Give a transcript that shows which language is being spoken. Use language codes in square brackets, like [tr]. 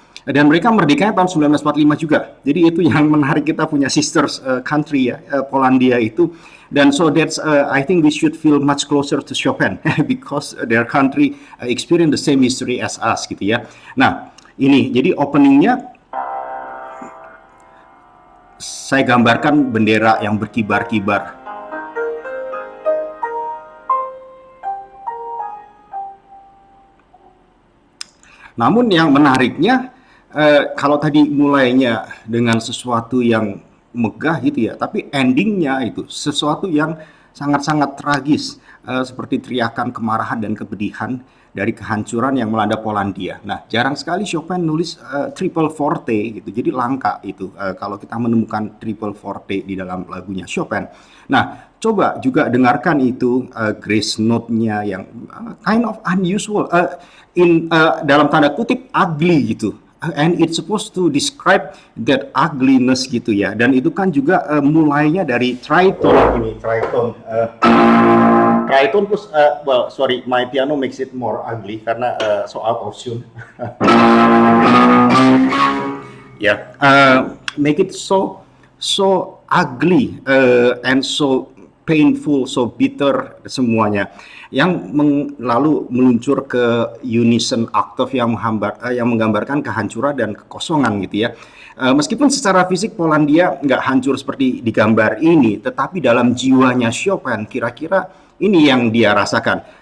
[id] Dan mereka merdekanya tahun 1945 juga. Jadi itu yang menarik, kita punya [en] sisters country [id] ya, Polandia itu. Dan [en] so that's I think we should feel much closer to Chopin because their country experience the same history as us [id] gitu ya. Nah ini jadi openingnya saya gambarkan bendera yang berkibar-kibar. Namun yang menariknya kalau tadi mulainya dengan sesuatu yang megah gitu ya, tapi endingnya itu sesuatu yang sangat-sangat tragis, seperti teriakan kemarahan dan kepedihan dari kehancuran yang melanda Polandia. Nah, jarang sekali Chopin nulis triple forte gitu, jadi langka itu kalau kita menemukan triple forte di dalam lagunya Chopin. Nah, coba juga dengarkan itu grace note-nya yang [en] kind of unusual, [id] dalam tanda kutip ugly gitu. [en] And it's supposed to describe that ugliness [id] gitu ya. Dan itu kan juga mulainya dari tritone ini, tritone. [en] Tritone plus, well sorry, my piano makes it more ugly [id] karena [en] so out of tune. Yeah, make it so ugly and so painful, so bitter [id] semuanya, yang lalu meluncur ke unison octave yang menggambarkan kehancuran dan kekosongan gitu ya. Meskipun secara fisik Polandia nggak hancur seperti digambar ini, tetapi dalam jiwanya Chopin kira-kira ini yang dia rasakan.